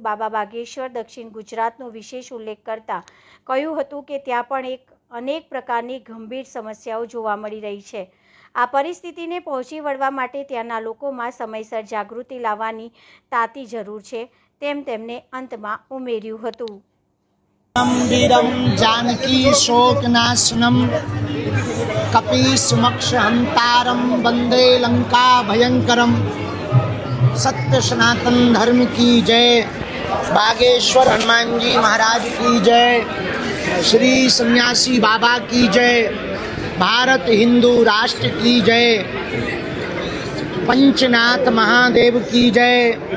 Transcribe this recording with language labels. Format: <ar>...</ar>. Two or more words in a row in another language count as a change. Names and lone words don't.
<gu>બાબા બાગેશ્વર દક્ષિણ ગુજરાતનો વિશેષ ઉલ્લેખ કરતા કહ્યું હતું કે ત્યાં પણ અનેક પ્રકારની ગંભીર સમસ્યાઓ જોવા મળી રહી છે। આ પરિસ્થિતિને પહોંચી વળવા માટે ત્યાંના લોકોમાં સમયસર જાગૃતિ લાવવાની તાતી જરૂર છે, તેમ તેમણે અંતમાં ઉમેર્યું હતું।</gu> <sa>वीरम जानकी शोकनाशनम कपीसमक्ष हंतारम वंदे लंका भयंकरम।</sa> <hi>सत्य सनातन धर्म की जय। बागेश्वर हनुमान जी महाराज की जय। श्री सन्यासी बाबा की जय। भारत हिंदू राष्ट्र की जय। पंचनाथ महादेव की जय।</hi>